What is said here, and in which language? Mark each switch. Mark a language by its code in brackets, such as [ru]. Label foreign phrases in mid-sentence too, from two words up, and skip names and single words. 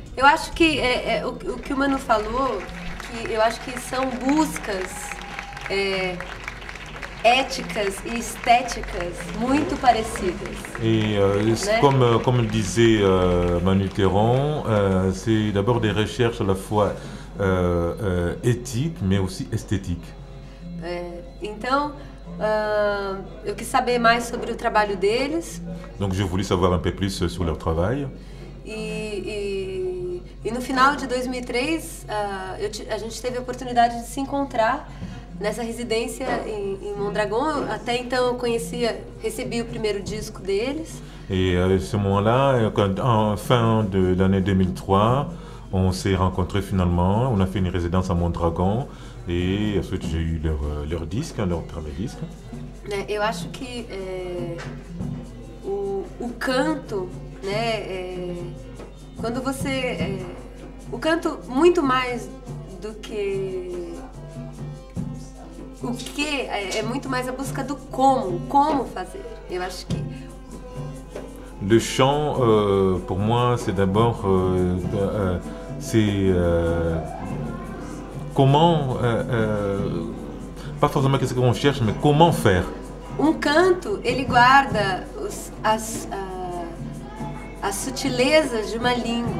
[pt] acho que o que o Manu falou, que eu acho que são buscas éticas e estéticas muito parecidas. [fr] Et Ouais. comme le disait Manu Théron, c'est d'abord des recherches à la fois éthiques mais aussi esthétiques. [pt] Então, eu quis saber mais sobre o trabalho deles [fr] Donc j'ai voulu savoir un peu plus sur leur travail. [pt] e no final de 2003 a gente teve a oportunidade de se encontrar nessa residência em Mondragon. Até então eu recebi o primeiro disco deles. [fr] Et à ce moment-là, en fin de l'année 2003, on s'est rencontrés finalement, on a fait une résidence à Mondragon et ensuite j'ai eu leur disque, leur premier disque. [pt] Eu acho que o canto, né, quando você... o canto, muito mais do que... O que é muito mais a busca do como fazer. Eu acho que... [fr] Le chant, pour moi, c'est d'abord... comment... pas forcément qu'est-ce qu'on cherche, mais comment faire. [pt] Canto, ele guarda as sutilezas de uma língua.